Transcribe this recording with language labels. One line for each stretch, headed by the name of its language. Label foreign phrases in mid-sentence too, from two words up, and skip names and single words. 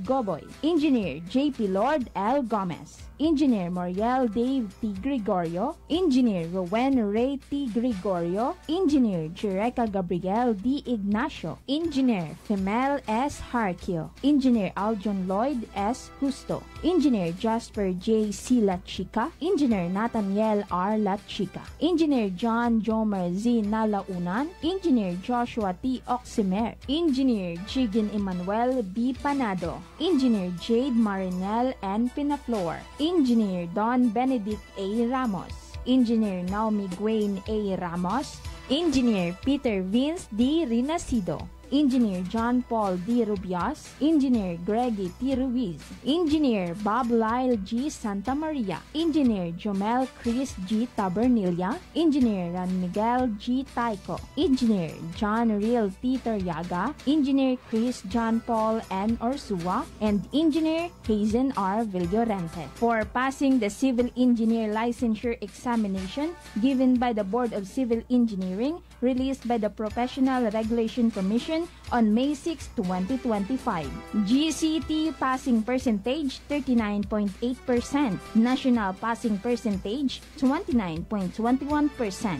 English: Goboy, Engineer J.P. Lord L. Gomez, Engineer Moriel Dave T. Gregorio, Engineer Rowen Ray T. Gregorio, Engineer Jereca Gabriel D. Ignacio, Engineer Femel S. Harkio, Engineer Aljon Lloyd S. Justo, Engineer Jasper J. C. Lachica, Engineer Nathaniel R. Lachica, Engineer John Jomer Z. Nalaunan, Engineer Joshua T. Oximer, Engineer Jigin Emmanuel B. Panado, Engineer Jade Marinel N. Pinaflor, Engineer Don Benedict A. Ramos, Engineer Naomi Gwain A. Ramos, Engineer Peter Vince D. Rinacido, Engineer John Paul D. Rubias, Engineer Greggy T. Ruiz, Engineer Bob Lyle G. Santa Maria, Engineer Jomel Chris G. Tabernilla, Engineer Ran Miguel G. Taiko, Engineer John Real T. Taryaga, Engineer Chris John Paul N. Orsua, and Engineer Hazen R. Villorente for passing the Civil Engineer Licensure Examination given by the Board of Civil Engineering, released by the Professional Regulation Commission on May 6, 2025. GCT passing percentage 39.8%, national passing percentage 29.21%.